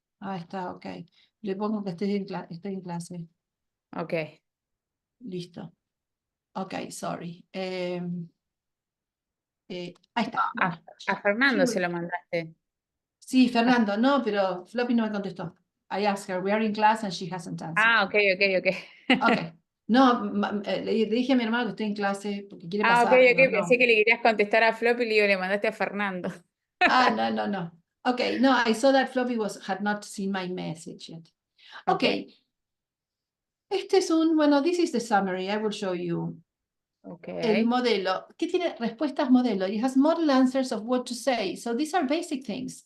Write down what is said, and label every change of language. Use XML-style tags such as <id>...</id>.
<es>Ah, está, ok. Le pongo que estoy en clase. Ok. Listo. Ok, sorry. Ahí está. A Fernando se lo mandaste. Sí, Fernando, no, pero Floppy no me contestó.</es> <en>I asked her, we are in class and she hasn't answered. Ok. Ok.</en> <es>No, le dije a mi hermano que estoy en clase porque quiere pasar. Ok. Pero no. Pensé que le querías contestar a Flop y le mandaste a Fernando. No.</es> <en>Okay, no, I saw that Floppy had not seen my message yet. Okay.</en> <es>Este es</es> <en>this is the summary. I will show you. Okay.</en> <es>El modelo. ¿Qué tiene? Respuestas modelo.</es> <en>It has model answers of what to say. So these are basic things.</en>